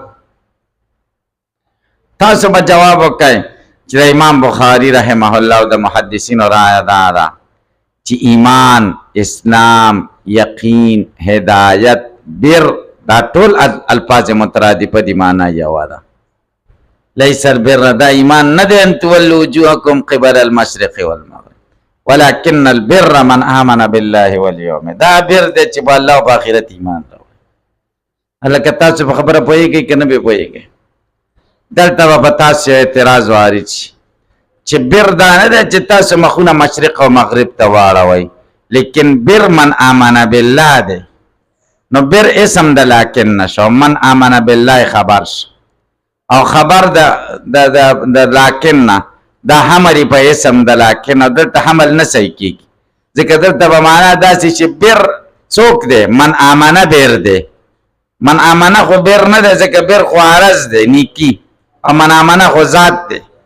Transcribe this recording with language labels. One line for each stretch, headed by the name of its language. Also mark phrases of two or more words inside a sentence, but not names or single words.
Pashto: تاسو به جواب وکړئ چې د امام بخاري
Arabic: رحمه الله
Pashto: او د محدثینو رایه دا ده چې ایمان، اسلام، یقین، هدایت، بر دا ټول الفاظ مترادفه دي، معنا یوه ده.
Arabic: لیس البر
Pashto: دا ایمان نه دی
Arabic: ان تولوا وجوهکم قبل المشرق والمغرب ولكن البر من آمن بالله واليوم.
Pashto: دا بر دی چې په الله او په آخرت ایمان راوړي. هلکه تاسو په خبره پوهېږئ که نه به پوهېږئ؟ دلته به په تاسو اعتراض وارد شي چې بر دا نه دی چې تاسو مخونه مشرق او مغرب ته واړوئ، لیکن
Arabic: بر من آمن بالله
Pashto: دی. نو بر اسم د لکن نشو،
Arabic: من آمن بالله
Pashto: خبر شو او خبر د لکن نه دا حمل په اسم د لکن او دلته حمل نه صحیح کېږي، ځکه دلته به معنا داسې چې بر څوک دی؟
Arabic: من آمنه
Pashto: بر دی.
Arabic: من آمنه
Pashto: خو بر نه دی، ځکه بر خو عرض دی نیکی، او
Arabic: من آمنه
Pashto: خو ذات دی.